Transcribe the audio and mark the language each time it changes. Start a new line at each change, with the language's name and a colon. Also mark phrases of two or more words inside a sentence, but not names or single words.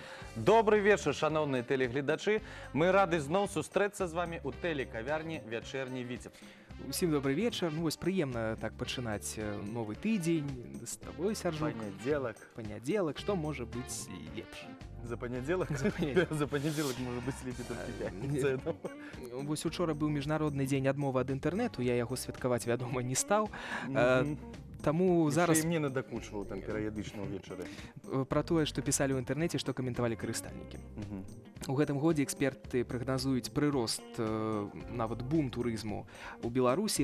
Russian: Добрый вечер,
Belarusian: шановные телеглядачи. Мы рады зноў сустрэцца з вами у тэлекавярні «Вячэрні Віцебск». Усім добрый вечар. Ну вось прыемна так пачынаць новы тыдзень з табой, Сяржук. Панядзелак, што можа быць лепш?
Russian: За понедельник? За понедельник может быть лепей только пятница.
Belarusian: Вось учора быў міжнародны дзень адмовы ад інтэрнэту, я яго святкаваць, вядома, не стаў. Таму зараз... І мне надакучваў там перыядычна ўвечары. Пра тое, што пісалі ў інтэрнэце, што каментавалі карыстальнікі. У гэтым годзе эксперты прагназуюць прырост, нават бум турызму у Беларусі.